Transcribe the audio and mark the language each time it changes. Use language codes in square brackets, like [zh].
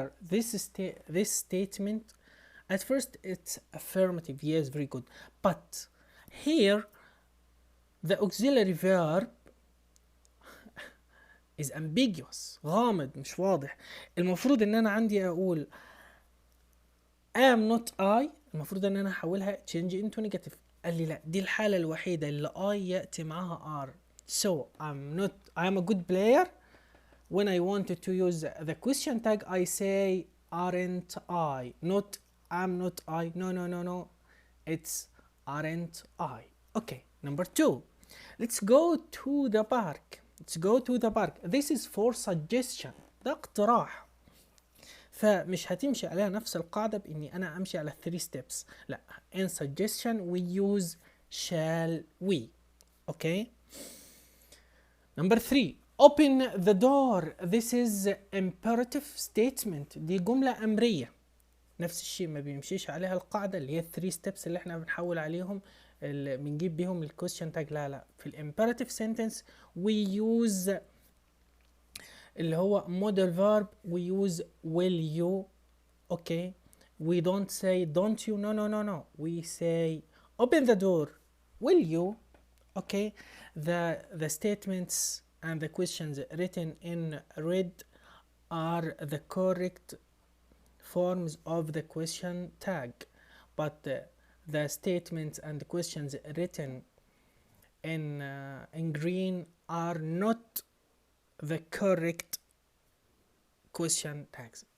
[en] This statement, at first it's affirmative, yes, very good, but here the auxiliary verb is ambiguous، [ar] غامض، مش واضح. المفروض ان انا عندي اقول [en] am not I، [ar] المفروض ان انا احولها [en] change into negative. [ar] قال لي لا، دي الحالة الوحيدة اللي I يأتي معها are. [en] So I'm a good player when I wanted to use the question tag, I say aren't I, not am not I. No, no, no, no. It's aren't I. Okay, number two. Let's go to the park. Let's go to the park. This is for suggestion. [ar] ده اقتراح. فمش هتمشي عليها نفس القاعدة بإني أنا أمشي على 3 steps. لا. [en] In suggestion we use shall we. Okay. Number 3. Open the door. This is imperative statement. [ar] دي جملة أمرية. نفس الشيء ما بيمشيش عليها القاعدة اللي هي 3 steps اللي احنا بنحول عليهم اللي بنجيب بيهم الكويستشن تاج. لا في الامبيراتيف سنتنس [en] we use [ar] اللي هو [en] modal verb, we use will you. Okay, we don't say don't you. No, no, no, no. We say open the door. Will you? Okay, the statements and the questions written in red are the correct forms of the question tag, but the statements and the questions written in green are not the correct question tags.